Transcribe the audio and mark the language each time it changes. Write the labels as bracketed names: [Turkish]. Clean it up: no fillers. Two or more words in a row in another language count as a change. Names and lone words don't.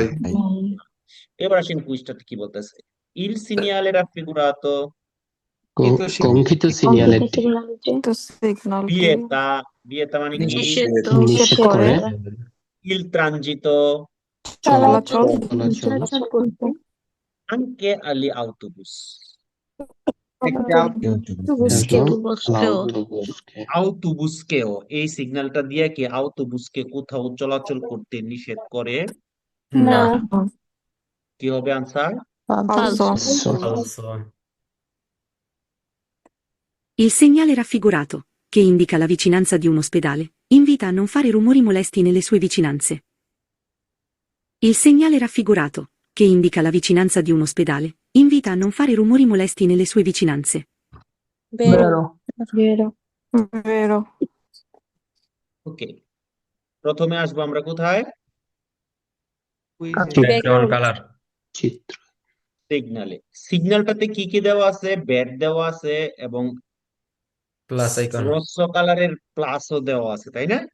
[Bangla] এবার আসেন কুইজটাতে কি বলতেছে। [Italian] il segnale raffigurato [Bangla] কঙ্কিত সিগন্যালিটি তো সিগন্যাল বিয়েতা মানে কি? নিষেধ করে [Italian] il transito [Bangla] চলাচল [Italian] anche agli autobus. [Bangla] আউটোবুসকেও এই সিগন্যালটা দিয়ে কি আউটোবুসকে কোথাও চলাচল করতে নিষেধ করে? না। কি হবে আনসার? [Italian] Falso. Il segnale raffigurato, che indica la vicinanza di un ospedale, invita a non fare rumori molesti nelle sue vicinanze. Il segnale raffigurato, che indica la vicinanza di un ospedale, invita a non fare rumori molesti nelle sue vicinanze. vero [Bangla] ওকে, প্রথমে আসবো আমরা কোথায়? ব্যাকগ্রাউন্ড কালার চিত্র সিগন্যালটাতে কি কি দেওয়া আছে? ব্যাড দেওয়া আছে এবং প্লাস আইকন হ্রস্ব কালারের প্লাসও দেওয়া আছে, তাই না?